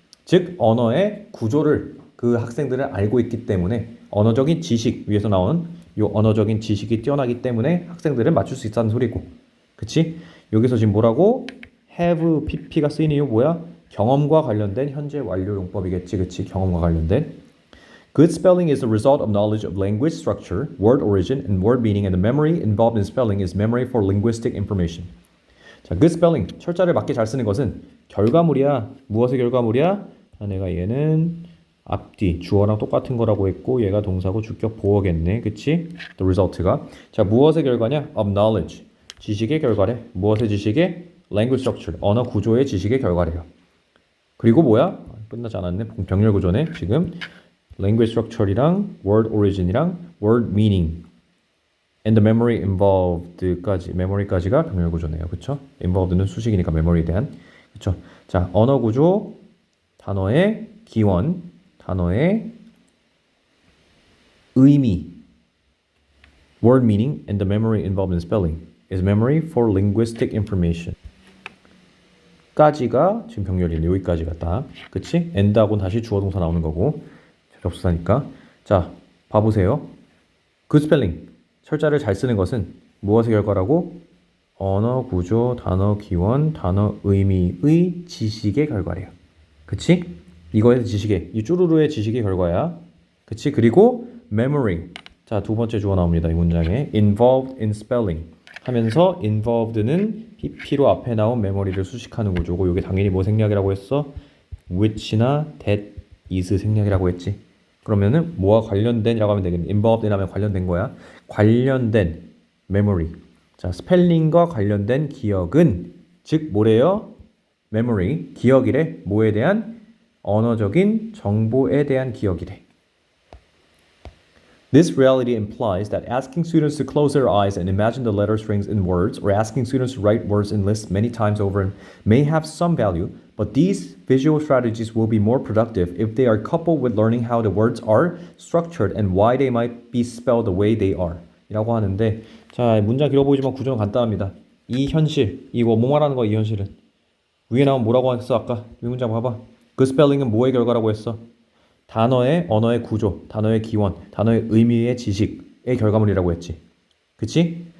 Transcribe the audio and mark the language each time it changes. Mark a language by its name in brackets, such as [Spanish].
[Korean] 즉 언어의 구조를 그 학생들은 알고 있기 때문에 언어적인 지식 위에서 나오는 요 언어적인 지식이 뛰어나기 때문에 학생들은 맞출 수 있다는 소리고 그치? 여기서 지금 뭐라고? have pp가 쓰이는 이유 뭐야? 경험과 관련된 현재 완료 용법이겠지 그치? 경험과 관련된 [English] Good spelling is the result of knowledge of language structure, word origin, and word meaning, and the memory involved in spelling is memory for linguistic information. [Korean] 자, good spelling, 철자를 맞게 잘 쓰는 것은 결과물이야. 무엇의 결과물이야? 자, 내가 얘는 앞뒤, 주어랑 똑같은 거라고 했고 얘가 동사고 주격 보어겠네. 그치? The result가. 자, 무엇의 결과냐? Of knowledge, 지식의 결과래. 무엇의 지식의? Language structure, 언어 구조의 지식의 결과래요. 그리고 뭐야? 끝나지 않았네. 병렬 구조네. 지금 [English] language structure이랑 word origin이랑 word meaning and the memory involved까지 [Korean] memory까지가 병렬 구조네요. 그렇죠? involved는 수식이니까 memory에 대한. 그렇죠? 자, 언어 구조, 단어의 기원, 단어의 의미 [English] word meaning and the memory involved in spelling is memory for linguistic information. [Korean] 까지가 지금 병렬이네. 여기까지가 딱. 그치? and하고는 다시 주어 동사 나오는 거고. 접수사니까. 자, 봐보세요. good spelling. 철자를 잘 쓰는 것은 무엇의 결과라고? 언어 구조, 단어 기원, 단어 의미의 지식의 결과래요. 그치? 이거에서 지식의, 이 쭈루루의 지식의 결과야. 그치? 그리고 memory. 자, 두 번째 주어 나옵니다. 이 문장에. involved in spelling. 하면서 involved는 pp로 앞에 나온 memory를 수식하는 구조고 이게 당연히 뭐 생략이라고 했어? which나 that is 생략이라고 했지. 그러면은 뭐와 관련된이라고 하면 되겠네. involved 하면 관련된 거야. 관련된 memory. 자, 스펠링과 관련된 기억은 즉 뭐래요? memory. 기억이래. 뭐에 대한? 언어적인 정보에 대한 기억이래. [English] This reality implies that asking students to close their eyes and imagine the letter strings in words or asking students to write words in lists many times over may have some value, but these visual strategies will be more productive if they are coupled with learning how the words are structured and why they might be spelled the way they are. [Korean] 이라고 하는데 자, 문장 길어 보이지만 구조는 간단합니다. 이 현실, 이거 뭐 말하는 거야 이 현실은? 위에 나온 뭐라고 했어 아까? 이 문장 봐봐. 그 스펠링은 뭐의 결과라고 했어? 단어의 언어의 구조, 단어의 기원, 단어의 의미의 지식의 결과물이라고 했지. 그치?